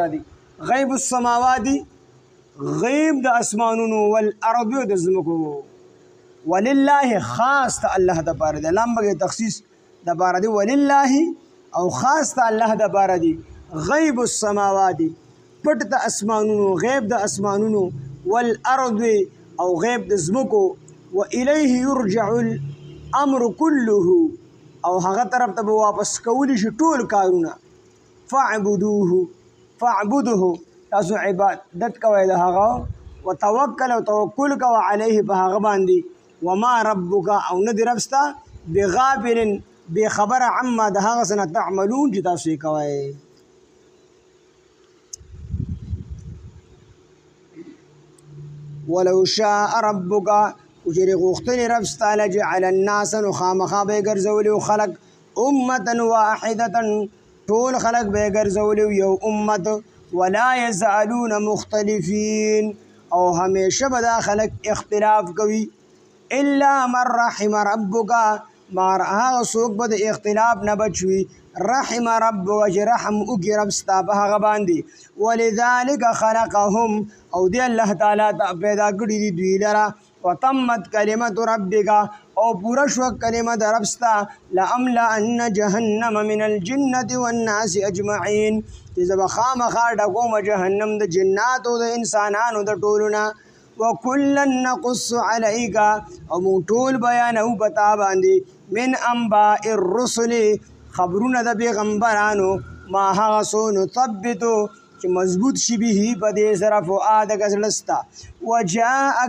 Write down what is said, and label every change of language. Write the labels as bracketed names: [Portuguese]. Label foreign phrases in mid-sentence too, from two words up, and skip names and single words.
[Pashto] دی [Arabic] غیب السماوات [Pashto] غیب د اسمانونو والارض او د ځمکو ولله خاص ته الله دپاره دی لامبګې تخصیص دپاره دی ولله او خاص ته الله دپاره دی [Arabic] غیب السماوات [Pashto] پټ د اسمانونو غیب د اسمانونو والارض او غیب د ځمکو [Arabic] و الیه یرجع الامر كله [Pashto] او هغه طرف ته به واپس کولی شي ټول کارونه فاعبدوه تاسو عبادت کوئ د هغه وتوکل او توکل کوه علیه په هغه باندې [Arabic] وما ربک [Pashto] او نه دی رب ستا بغافل بخبره عما د هغه څه نه تعملون چې تاسو یې کوئ [Arabic] ولو شاء ربک [Pashto] وچېرې غوښتلې رب ستا [Arabic] لجعل الناس [Pashto] نو خامخا به یې ګرځولي خلک [Arabic] امة واحدة [Pashto] ټول خلک به یې ګرځولي یو امت [Arabic] ولا یزالون مختلفین [Pashto] او همیشه به دا خلک اختلاف کوي [Arabic] الا من رحم ربک [Pashto] مار هغه څوک به د اختلاف نه بچ وي [Arabic] رحم ربک [Pashto] چې رحم وکړي رب ستا په هغه باندې [Arabic] ولذلک خلقهم [Pashto] او دی الله تعالی پیدا کړي دي دوی لره [Arabic] وتمت کلمة ربک [Pashto] او پوره شوه کلمه د رب ستا [Arabic] لأملأن جهنم من الجنة والناس اجمعین [Pashto] چې زه به خامخا ډکومه جهنم د جناتو د انسانانو د ټولو نه [Arabic] وکلا نقص علیک [Pashto] او مونږ ټول بیانو په تا باندې من [Arabic] انباء الرسل [Pashto] خبرونه د پیغمبرانو ما هغه څه نثبتو چې مضبوط شي به په دې سره فؤادک زړه ستا وجاءک